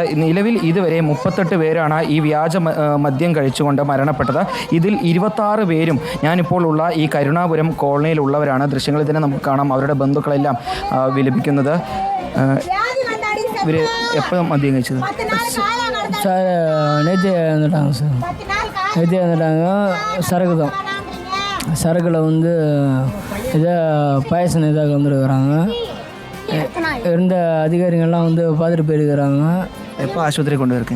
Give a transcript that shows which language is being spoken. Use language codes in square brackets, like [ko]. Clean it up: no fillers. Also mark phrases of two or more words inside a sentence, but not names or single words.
[ml] നിലവിൽ ഇതുവരെ 38 പേരാണ് ഈ വ്യാജ മദ്യം കഴിച്ചുകൊണ്ട് മരണപ്പെട്ടത്. ഇതിൽ 26 പേരും ഞാനിപ്പോൾ ഉള്ള ഈ കരുണാപുരം കോളനിയിലുള്ളവരാണ്. ദൃശ്യങ്ങളിൽ തന്നെ നമുക്ക് കാണാം അവരുടെ ബന്ധുക്കളെല്ലാം വിലപിക്കുന്നത്. ഇവർ എപ്പോഴും മദ്യം കഴിച്ചത്? [ta] நேற்று வந்துட்டாங்க சரக்கில் வந்து ஏதோ பாயசம் ஏதாவது வந்துருக்குறாங்க. இருந்த அதிகாரிகள்லாம் வந்து பார்த்துட்டு போயிருக்கிறாங்க. எப்போ ஆஸ்பத்திரி கொண்டு இருக்கீங்க?